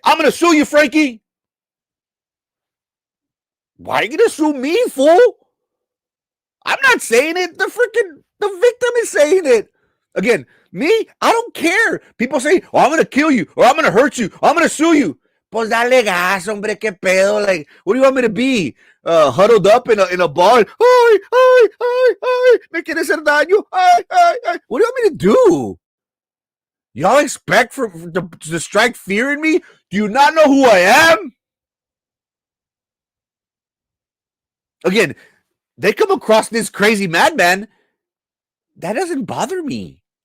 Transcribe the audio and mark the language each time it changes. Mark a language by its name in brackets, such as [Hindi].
[English] I'm going to sue you, Frankie. Why are you going to sue me, fool? I'm not saying it. The victim is saying it. Again, me, I don't care. People say, oh, I'm going to kill you, or I'm going to hurt you, or I'm going to sue you. [Spanish] Pues dale gas, hombre, que pedo. [English] Like, what do you want me to be? Huddled up in a ball? [Spanish] Ay, ay, ay, ay, me quieres hacer daño? [English] Ay, ay, ay. What do you want me to do? Y'all expect to strike fear in me? Do you not know who I am? Again, they come across this crazy madman. That doesn't bother me.